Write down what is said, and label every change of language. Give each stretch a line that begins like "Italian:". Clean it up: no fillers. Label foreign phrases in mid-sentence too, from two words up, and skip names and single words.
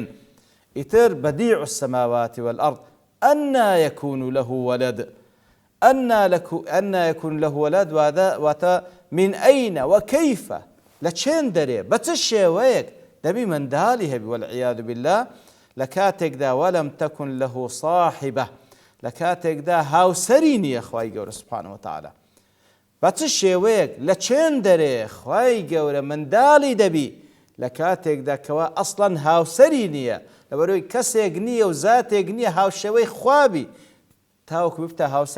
Arabic: ئیتر بديع السماوات والأرض أنى يكون له ولد. أنى يكون له ولد واتە من أين وكيف،
Central Kurdish: لە چێن دەرێ بە چ شێوەیەک دەبی منداڵی هەبی
Arabic: والعیاذ بالله
Central Kurdish: لە کاتێکدا
Arabic: وەلەم تەکن له صاحبة،
Central Kurdish: لە کاتێکدا هاوسەری نییە خوای گەورە
Arabic: سبحانه وتعالى.
Central Kurdish: بە چ شێوەیەک لە چێن دەرێ خوای گەورە منداڵی دەبی لە کاتێکدا کەوا ئەسڵەن هاوسەری نییە، لەبەرەوەی کەسێک نییە و زاتێک نییە هاوشێوەی خوابی تاوەکو ببتە هاوسەر.